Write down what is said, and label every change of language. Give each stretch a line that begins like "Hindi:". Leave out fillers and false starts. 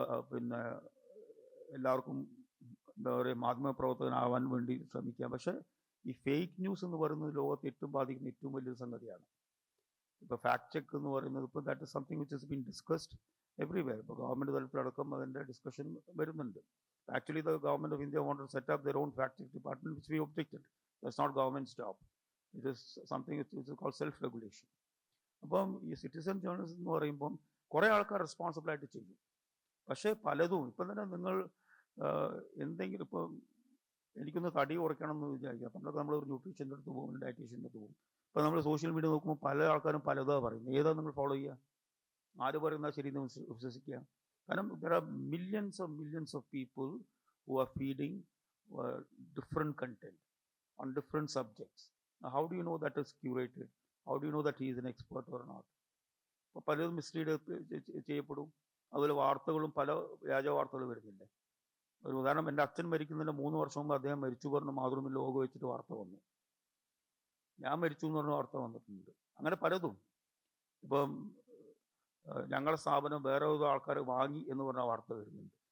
Malayalam: പിന്നെ എല്ലാവർക്കും എന്താ പറയുക, മാധ്യമപ്രവർത്തകനാവാൻ വേണ്ടി ശ്രമിക്കാം. പക്ഷേ ഈ ഫേക്ക് ന്യൂസ് എന്ന് പറയുന്നത് ലോകത്ത് ഏറ്റവും ബാധിക്കുന്ന ഏറ്റവും വലിയൊരു സംഗതിയാണ്. ഇപ്പോൾ ഫാക്ട് ചെക്ക് എന്ന് പറയുന്നത്, ഇപ്പോൾ
English: That is something which is been discussed everywhere.
Malayalam: ഇപ്പോൾ ഗവൺമെൻറ് തലത്തിലടക്കം അതിൻ്റെ ഡിസ്കഷൻ വരുന്നുണ്ട്.
English: Actually, the government of India wanted to set up their own fact-check department, which we objected. That's not government's job. It is something which is called self-regulation.
Malayalam: അപ്പം ഈ citizen journalism എന്ന് പറയുമ്പം കുറേ ആൾക്കാർ responsible ആയിട്ട് ചെയ്യും. പക്ഷേ പലതും ഇപ്പം തന്നെ നിങ്ങൾ എന്തെങ്കിലും, ഇപ്പം എനിക്കൊന്ന് തടി കുറയ്ക്കണം എന്ന് വിചാരിക്കുക, പണ്ടൊക്കെ നമ്മൾ ഒരു ന്യൂട്രീഷൻ്റെ അടുത്ത് പോകും, ഡയറ്റീഷ്യൻ്റെ അടുത്ത് പോകും. ഇപ്പോൾ നമ്മൾ സോഷ്യൽ മീഡിയ നോക്കുമ്പോൾ പല ആൾക്കാരും പലതാണ് പറയുന്നത്. ഏതാണ് നിങ്ങൾ ഫോളോ ചെയ്യുക? ആര് പറയുന്നത് ശരി എന്ന് വിശ്വസിക്കുക?
English: കാരണം there are millions of people who are feeding different content on different subjects. Now, how do you know that is curated? How do you know that he is an expert or not?
Malayalam: അപ്പോൾ പലതും mislead ചെയ്യപ്പെടും. അതുപോലെ വാർത്തകളും പല വ്യാജ വാർത്തകൾ വരുന്നില്ലേ. ഒരു ഉദാഹരണം, എൻ്റെ അച്ഛൻ മരിക്കുന്നതിന് 3 വർഷം മുമ്പ് അദ്ദേഹം മരിച്ചു പറഞ്ഞ് മാതൃഭൂമി ലോഗോ വെച്ചിട്ട് വാർത്ത വന്നു. ഞാൻ മരിച്ചു എന്ന് പറഞ്ഞ വാർത്ത വന്നിട്ടുണ്ട്. അങ്ങനെ പലതും. ഇപ്പം ഞങ്ങളുടെ സ്ഥാപനം വേറെ ഒരു ആൾക്കാർ വാങ്ങി എന്ന് പറഞ്ഞ വാർത്ത വരുന്നുണ്ട്.